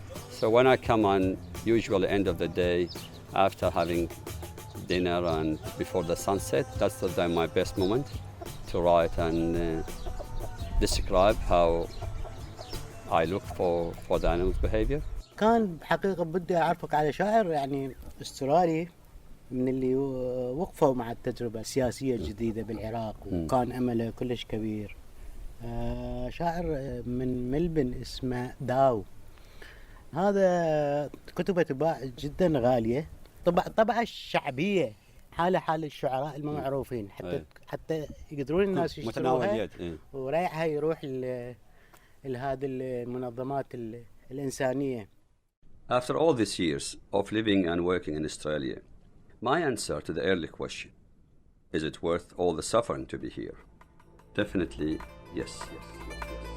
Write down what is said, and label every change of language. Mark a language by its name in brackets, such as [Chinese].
[English] So when I come on, usually end of the day, after having dinner and before the sunset, that's my best moment to write and describe how I look for the animal's behavior. [Arabic] كان بحقيقة بدي أعرفك على شاعر يعني استرالي من اللي وقفوا مع التجربة السياسية الجديدة بالعراق، وكان أمله كلش كبير. شاعر من ملبن اسمه داو. هذا كتبه تباع جدا غالية، طبعة الشعبية، حال الشعراء المعروفين، حتى يقدرون الناس يشتروها وريعها يروح لهذه المنظمات الإنسانية. [English] After all these years of living and working in Australia, my answer to the early question, is it worth all the suffering to be here? Definitely yes.